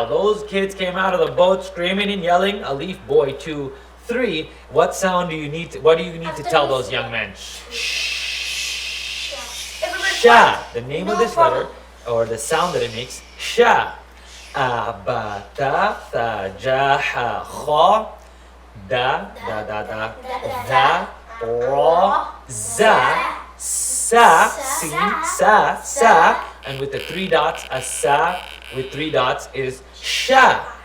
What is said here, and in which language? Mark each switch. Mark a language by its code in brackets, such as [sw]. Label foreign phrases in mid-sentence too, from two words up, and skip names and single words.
[en] Those kids came out of the boat screaming and yelling, alif, boy, 2, 3. What sound do you need to, what do you need to tell those young men? Sha. The name of this letter, or the sound that it makes, sha. [ar] abata, tha, jaha, kha, da, ra, za, sa, sin, sa, [en] and with the 3 dots, a sa with 3 dots is sha.